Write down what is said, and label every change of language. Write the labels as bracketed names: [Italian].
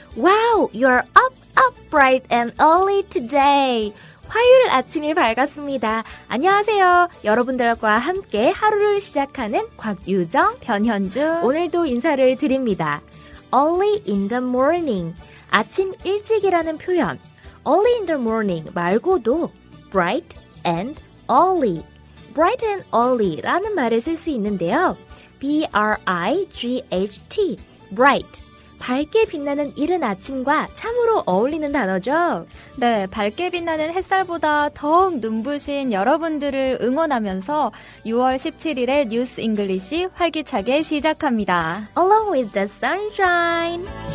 [English] Wow, you're up, bright and early today. [Korean] 화요일 아침이 밝았습니다. 안녕하세요. 여러분들과 함께 하루를 시작하는 곽유정, 변현주. 오늘도 인사를 드립니다. [English] Early in the morning. [Korean] 아침 일찍이라는 표현. [English] Early in the morning [Korean] 말고도 [English] bright and early. bright and early [Korean] 라는 말을 쓸 수 있는데요. [English] B-R-I-G-H-T, bright. [Korean] 밝게 빛나는 이른 아침과 참으로 어울리는 단어죠. 네, 밝게 빛나는 햇살보다 더욱 눈부신 여러분들을 응원하면서 6월 17일에 뉴스 잉글리시 활기차게 시작합니다. [English] Along with the sunshine.